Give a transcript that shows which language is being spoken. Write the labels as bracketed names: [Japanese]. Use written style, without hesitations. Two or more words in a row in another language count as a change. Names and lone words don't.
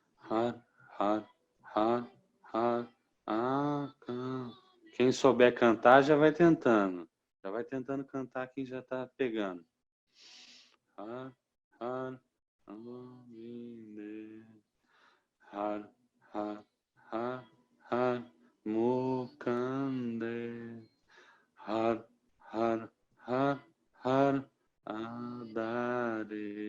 [Hindi] Har, har, har, har, can. [Portuguese] Quem souber cantar já vai tentando. Já vai tentando cantar quem já tá pegando. [Hindi] Har, har, Govinda. Har, har, har, har, Mukande. Har, har, har, har, Adare.